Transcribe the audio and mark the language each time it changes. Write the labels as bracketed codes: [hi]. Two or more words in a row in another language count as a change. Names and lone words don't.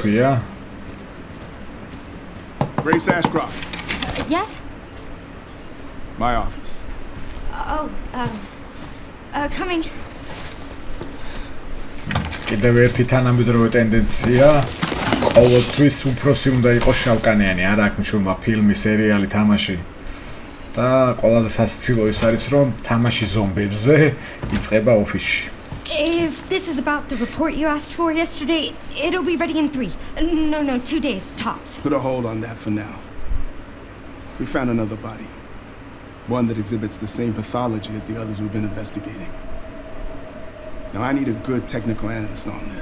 [en] Grace Ashcroft. Yes? My office. Oh, coming. [ka] კიდევ ერთი თანამედროვე ტენდენცია. ყოველთვის უფროსი უნდა იყოს შავკანიანი, არ აქვს მნიშვნელობა ფილმი, სერიალი, თამაში. და ყველაზე სასაცილო ის არის, რომ თამაში ზომბებზე იწყება ოფისში. [en] If this is about the report you asked for yesterday, it'll be ready in 3. No, 2 days tops. Put a hold on that for now. We found another body. One that exhibits the same pathology as the others we've been investigating. Now I need a good technical analyst on this.